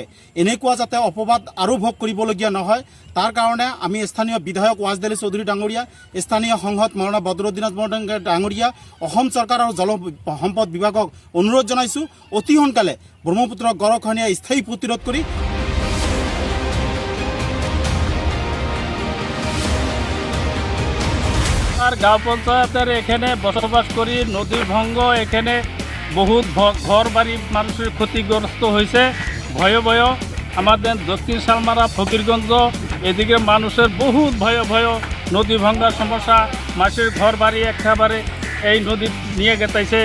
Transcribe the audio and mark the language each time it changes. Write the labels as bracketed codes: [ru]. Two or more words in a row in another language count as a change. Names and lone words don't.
[as] এনেকুৱা যাতে অপবাদ আৰু ভোগ কৰিবলগীয়া নহয়, তাৰ কাৰণে আমি স্থানীয় বিধায়ক ৱাজদেলি চৌধুৰী ডাঙৰীয়া, স্থানীয় সংসদ মৌলানা বদৰুদ্দিন ডাঙৰীয়া, অসম চৰকাৰ আৰু জল সম্পদ বিভাগক অনুৰোধ জনাইছোঁ অতি সোনকালে ব্ৰহ্মপুত্ৰ গৰাখহনীয়া স্থায়ী প্ৰতিৰোধ কৰি [bn] গাঁও পঞ্চায়েতের এখানে বসবাস করি নদী ভঙ্গ, এখানে বহুত ঘর বাড়ি মানুষের ক্ষতিগ্রস্ত হয়েছে। ভয়ে ভয়ে আমাদের দক্ষিণ শালমারা, ফকিরগঞ্জ এদিকে মানুষের বহুত ভয়ে নদী ভাঙ্গার সমস্যা, মানুষের ঘর বাড়ি একেবারে এই নদী নিয়ে গেতাইছে।